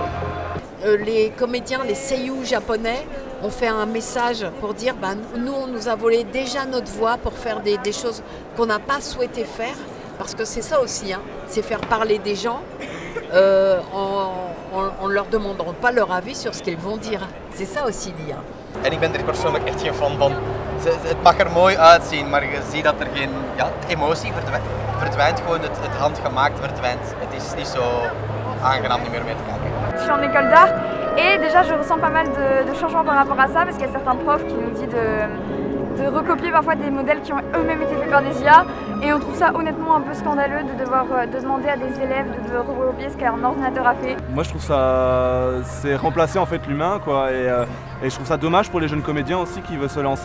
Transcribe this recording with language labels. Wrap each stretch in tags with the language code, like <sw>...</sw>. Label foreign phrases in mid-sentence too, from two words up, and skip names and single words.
<fr>Les comédiens, les seiyuu japonais, ont fait un message pour dire nous, on nous a volé déjà notre voix pour faire des choses qu'on n'a pas souhaité faire. Parce que c'est ça aussi, c'est faire parler des gens en ne leur demandant pas leur avis sur ce qu'ils vont dire. C'est ça aussi l'IA.</fr> <nl>En ik ben er persoonlijk echt geen fan van. Het mag er mooi uitzien, maar je ziet dat er geen emotie verdwijnt. Gewoon het handgemaakt verdwijnt. Het is niet zo aangenaam niet meer mee te kijken.</nl> <fr>Je suis en école d'art et déjà je ressens pas mal de changements par rapport à ça parce qu'il y a certains profs qui nous disent de recopier parfois des modèles qui ont eux-mêmes été faits par des IA et on trouve ça honnêtement un peu scandaleux de devoir demander à des élèves de recopier ce qu'un ordinateur a fait. Moi je trouve ça, c'est remplacer en fait l'humain quoi et je trouve ça dommage pour les jeunes comédiens aussi qui veulent se lancer.</fr>